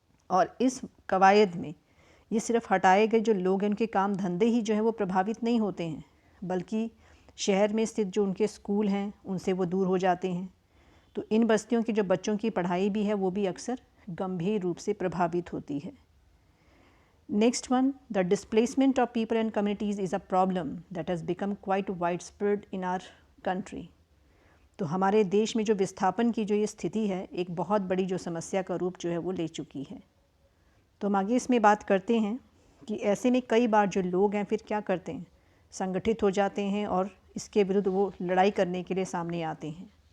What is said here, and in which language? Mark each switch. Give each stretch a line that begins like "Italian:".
Hindi: और इस कवायद में ये सिर्फ हटाए गए जो लोग हैं उनके काम धंधे ही जो है वो प्रभावित नहीं होते हैं, बल्कि शहर में स्थित जो उनके स्कूल हैं उनसे वो दूर हो जाते हैं। तो इन बस्तियों की जो बच्चों की पढ़ाई भी है वो भी अक्सर गंभीर रूप से प्रभावित होती है।
English: Next one, the displacement of people and communities is a problem that has become quite widespread in our country.
Hindi: तो हमारे देश में जो विस्थापन की जो ये स्थिति है एक बहुत बड़ी जो समस्या का रूप जो है वो ले चुकी है। तो हम आगे इसमें बात करते हैं कि ऐसे में कई बार जो लोग हैं फिर क्या करते हैं, संगठित हो जाते हैं और इसके विरुद्ध वो लड़ाई करने के लिए सामने आते हैं।